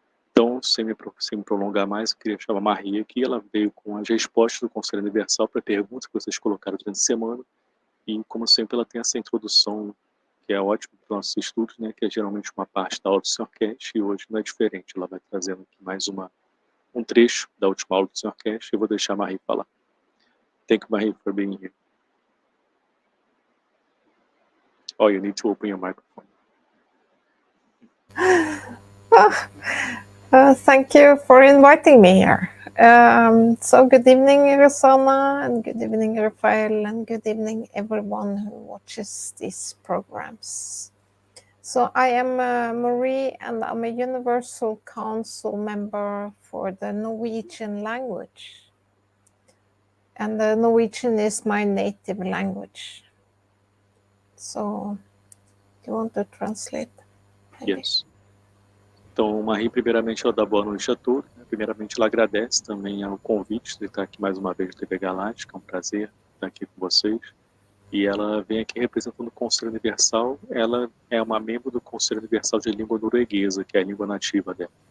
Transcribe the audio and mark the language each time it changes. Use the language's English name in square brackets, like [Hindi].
[Portuguese] Então, sem me prolongar mais, eu queria chamar a Maria aqui. Ela veio com as respostas do Conselho Universal para perguntas que vocês colocaram durante a semana. E, como sempre, ela tem essa introdução que é ótima para os nossos estudos, né? Que é geralmente uma parte da aula do Sr. Keshe, e hoje não é diferente. Ela vai trazendo aqui mais um trecho da última aula do Sr. Keshe. Eu vou deixar a Marie falar. [English] Thank you, Marie, for being here. Oh, you need to open your microphone. Thank you for inviting me here. So good evening, Rosanna, and good evening, Rafael, and good evening, everyone who watches these programs. So I am Marie, and I'm a Universal Council member for the Norwegian language. And the Norwegian is my native language. So, do you want to translate? Yes. [Portuguese] Então, Marie, primeiramente, ela dá boa noite a todos. Primeiramente, ela agradece também ao convite de estar aqui mais uma vez no TV Galáctica. É um prazer estar aqui com vocês. E ela vem aqui representando o Conselho Universal. Ela é uma membro do Conselho Universal de Língua Norueguesa, que é a língua nativa dela.